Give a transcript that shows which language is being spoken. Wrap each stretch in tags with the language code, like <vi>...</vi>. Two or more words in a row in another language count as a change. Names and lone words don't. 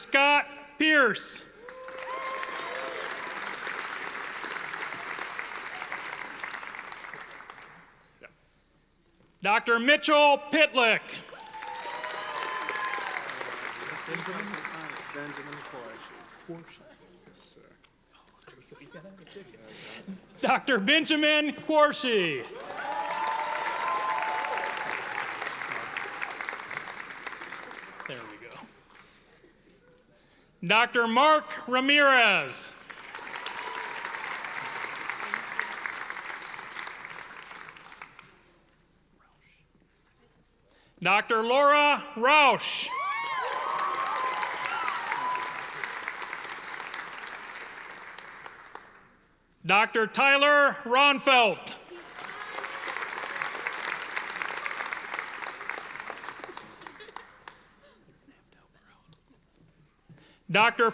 <en>Scott Pierce. Dr. Mitchell Pitlick. Dr. Benjamin Quarshie. There we go. Dr. Mark Ramirez. Dr. Laura Rausch. Dr. Tyler Ronfelt. Dr.</en>